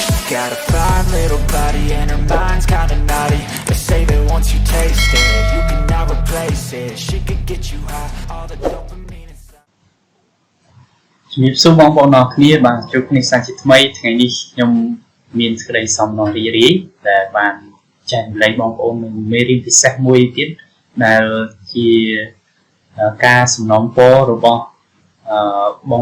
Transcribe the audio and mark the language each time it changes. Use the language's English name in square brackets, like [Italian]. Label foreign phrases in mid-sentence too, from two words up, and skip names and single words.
[English] got a fine little body and her mind's kinda naughty. They say that once you taste it, you cannot replace it. She could get you high, all the dopamine inside. [Khmer] ជំរាបសួរបងប្អូនអរគ្នាបាទជួបគ្នាសាជាថ្មីថ្ងៃនេះខ្ញុំមានសេចក្តីសំណររីករាយដែលបានចែករំ លែកបងប្អូននៅមេរៀនពិសេសមួយទៀតដែលជាការសំណូមពររបស់បង